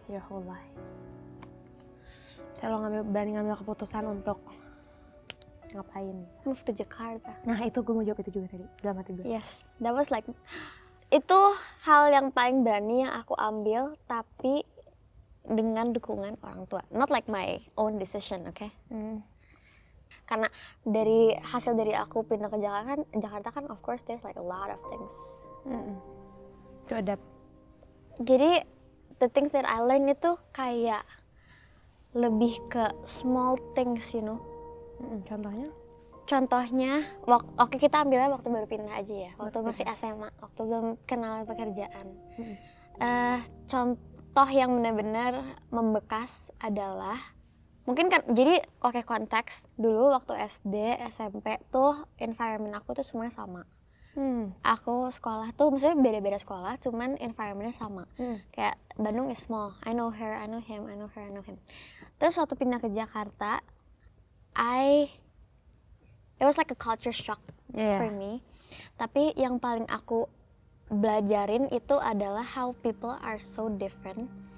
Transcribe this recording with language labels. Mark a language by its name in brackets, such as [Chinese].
[English] Your whole life. [Indonesian] Saya berani ngambil keputusan untuk ngapain? [English] Move to Jakarta. [Indonesian] Nah itu gue mau jawab itu juga tadi dalam hati gue. [English] Yes, that was like [Indonesian] itu hal yang paling berani yang aku ambil, tapi dengan dukungan orang tua. [English] Not like my own decision, okay? [Indonesian] Karena dari hasil dari aku pindah ke Jakarta kan [English] of course there's like a lot of things. To adapt. [Indonesian] Jadi [English] the things that I learned [Indonesian] itu kayak lebih ke [English] small things, you know. [Indonesian] Contohnya? Contohnya, oke kita ambilnya waktu baru pindah aja ya, waktu masih SMA, waktu belum kenal pekerjaan. Contoh yang benar-benar membekas adalah, mungkin kan, jadi oke konteks, dulu waktu SD, SMP tuh environment aku tuh semuanya sama. Aku sekolah tuh, maksudnya beda-beda sekolah, cuman environmentnya sama. Kayak [English] Bandung is small, I know her, I know him, I know her, I know him. [Indonesian] Terus waktu pindah ke Jakarta, [English] it was like a culture shock for me. [Indonesian] Tapi yang paling aku belajarin itu adalah [English] how people are so different.